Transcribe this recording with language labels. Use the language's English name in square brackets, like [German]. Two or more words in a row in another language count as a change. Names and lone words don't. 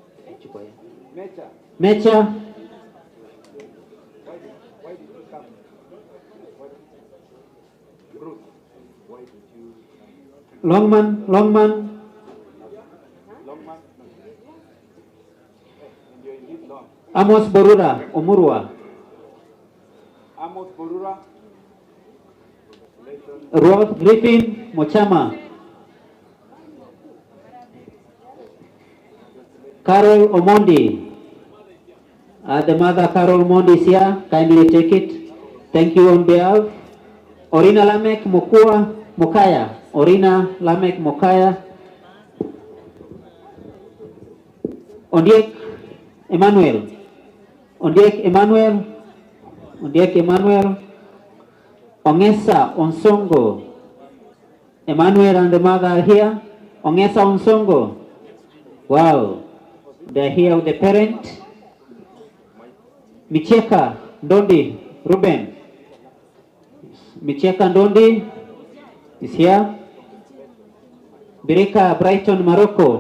[English] Mecha. Longman. Amos Borura, Omurwa. Amos Borura. Roth Griffin, Mochama. Carol Omondi. The mother Carol Omondi is here. Kindly take it. Thank you on behalf. Orina Lamek Mokaya. Orina Lamek Mokaya. Ondiek Emmanuel. Ondiek Emmanuel. Ongesa Onsongo. Emmanuel and the mother are here. Ongesa Onsongo. Wow. They're here with the parent. Micheka Ndondi Ruben. Micheka Ndondi is here. Birika Brighton Morocco.